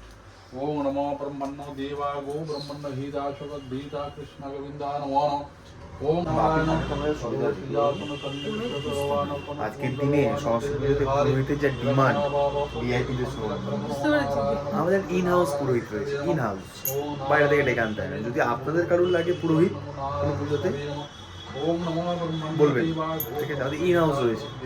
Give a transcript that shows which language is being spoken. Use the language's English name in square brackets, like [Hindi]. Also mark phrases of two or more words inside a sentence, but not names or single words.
[Sanskrit] ओम नमो ब्रह्मण्य देवा गो ब्रह्मण्य हिता शगद्भीता कृष्ण गोविंदा नमो [Bangla] আজকের দিনে সরস্বতী পুজোতে পুরোহিতের যা ডিমান্ড ভিআইপিদের বুঝতে পেরেছি। আমাদের [English] in house [Bangla] পুরোহিত রয়েছে, [English] in house, [Bangla] বাইরে থেকে ডেকে আনতে হয় না। যদি আপনাদের কারোর লাগে পুরোহিত কোনো পুজোতে বলবেন, ঠিক আছে, আমাদের [English] in house [Bangla] রয়েছে।